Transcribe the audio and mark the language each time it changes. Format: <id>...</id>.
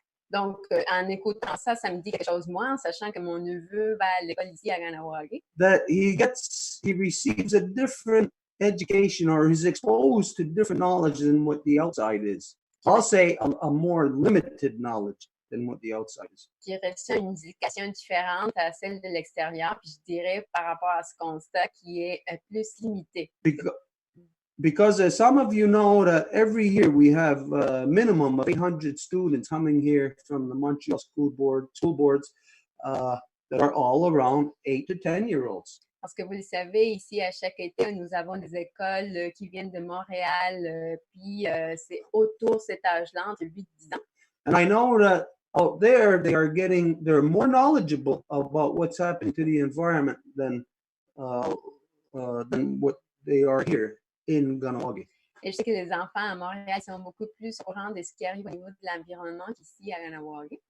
<fr>Donc, en écoutant ça, ça me dit quelque chose, moi, en sachant que mon neveu va à l'école ici à Ganawagi.</fr> <en>That he receives a different education, or he's exposed to different knowledge than what the outside is. I'll say a more limited knowledge than what the outside is.</en> <fr>Qui reçoit une éducation différente à celle de l'extérieur, puis je dirais par rapport à ce constat qui est plus limité.</fr> <en>Because as some of you know, that every year we have a minimum of 800 students coming here from the Montreal school boards that are all around 8 to 10-year-olds.</en> <fr>Parce que vous le savez, ici, à chaque été, nous avons des écoles qui viennent de Montréal, puis c'est autour cet âge-là, entre 8 et 10 ans.</fr> <en>And I know that out there, they're more knowledgeable about what's happening to the environment than what they are here in Kahnawake.</en> <fr>Et je sais que les enfants à Montréal sont beaucoup plus au courant de ce qui arrive au niveau de l'environnement qu'ici à Kahnawake.</fr>